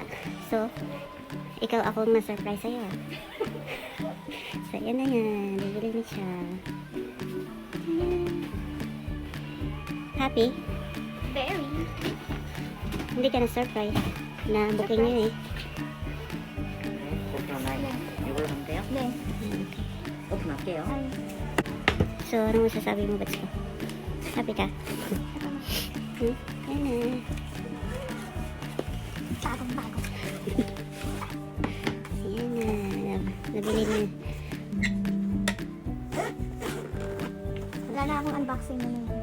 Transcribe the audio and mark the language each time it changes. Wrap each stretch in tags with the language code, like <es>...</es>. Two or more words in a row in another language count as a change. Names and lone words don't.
<tl>So, ikaw akong na-surprise sa'yo. So, yan na yan. Bibili na siya. Ayan. Happy? Very. Hindi ka na-surprise na booking niya eh.</tl> <ko>이걸로 하면 돼요? 네. 오픈할게요.</ko> <tl>So, anong masasabi mo, Bats ko? Happy ka? Hmm? Ayan na. Bagong-bago. Ayan na. Nabili na. Wala na akong unboxing na yun.</tl>